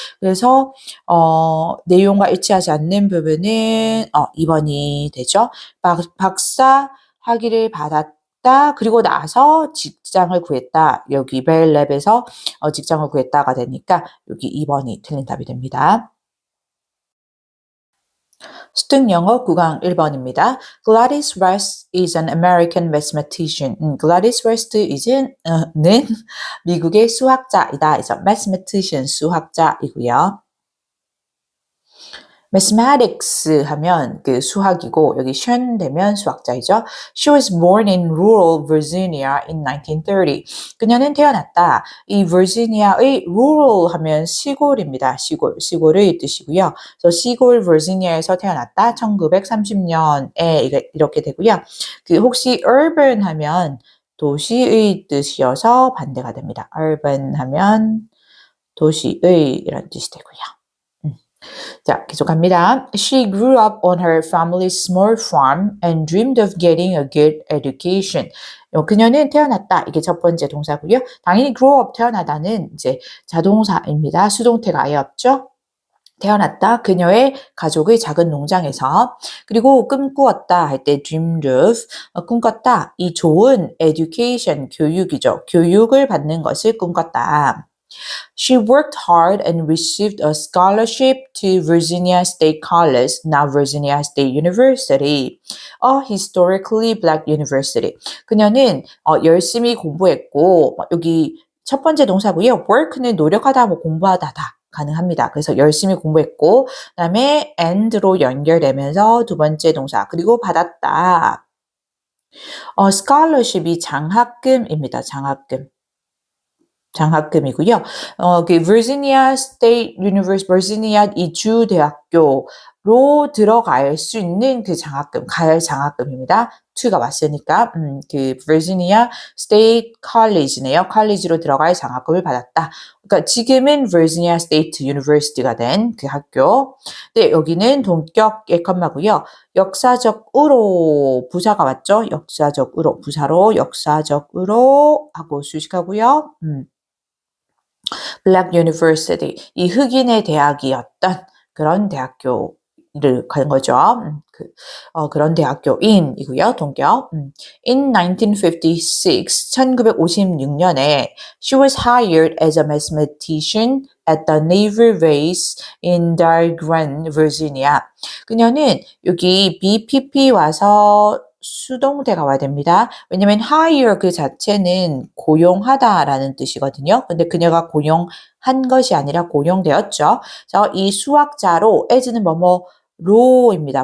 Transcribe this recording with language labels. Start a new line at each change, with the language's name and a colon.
Korean: 그래서 내용과 일치하지 않는 부분은 2번이 되죠. 박사 학위를 받았다. 그리고 나서 직장을 구했다. 여기 벨랩에서 직장을 구했다가 되니까 여기 2번이 틀린 답이 됩니다. 수능 영어 9강 1번입니다.
English: Gladys West is an American mathematician.
Korean: Gladys West는 미국의 수학자이다. 그래서 mathematician, 수학자이고요. mathematics 하면 그 수학이고 여기 션 되면 수학자이죠.
English: She was born in rural Virginia in 1930.
Korean: 그녀는 태어났다. 이 버지니아의 rural 하면 시골입니다. 시골의 뜻이고요. 그래서 시골 버지니아에서 태어났다. 1930년에 이렇게 되고요. 그 혹시 urban 하면 도시의 뜻이어서 반대가 됩니다. urban 하면 도시의 이런 뜻이 되고요. 자, 계속합니다.
English: She grew up on her family's small farm and dreamed of getting a good education.
Korean: 그녀는 태어났다. 이게 첫 번째 동사고요. 당연히 grow up, 태어나다는 이제 자동사입니다. 수동태가 아예 없죠. 태어났다. 그녀의 가족의 작은 농장에서. 그리고 꿈꾸었다 할 때 dreamed of, 꿈꿨다. 이 좋은 education, 교육이죠. 교육을 받는 것을 꿈꿨다.
English: She worked hard and received a scholarship to Virginia State College, now Virginia State University, a historically black university.
Korean: 그녀는 열심히 공부했고, 여기 첫 번째 동사고요. work는 노력하다, 공부하다 가능합니다. 그래서 열심히 공부했고, 그다음에 and로 연결되면서 두 번째 동사, 그리고 받았다. scholarship이 장학금입니다. 장학금이고요. 그 버지니아 스테이트 유니버시티, 버지니아 이 주 대학교로 들어갈 수 있는 그 장학금, 갈 장학금입니다. to가 왔으니까 그 버지니아 스테이트 컬리지네요. 컬리지로 들어갈 장학금을 받았다. 그러니까 지금은 버지니아 스테이트 유니버시티가 된 그 학교. 네, 여기는 동격 예컨마고요. 역사적으로 부사가 왔죠. 역사적으로 부사로 역사적으로 하고 수식하고요. Black University, 이 흑인의 대학이었던 그런 대학교를 간 거죠. 그런 대학교인이고요. 동격.
English: In 1956, 1956년에 she was hired as a mathematician at the Naval Base in Dahlgren, Virginia.
Korean: 그녀는 여기 BPP 와서 수동태가 와야 됩니다. 왜냐면 hire 그 자체는 고용하다라는 뜻이거든요. 근데 그녀가 고용한 것이 아니라 고용되었죠. 그래서 이 수학자로 as는 뭐뭐로입니다.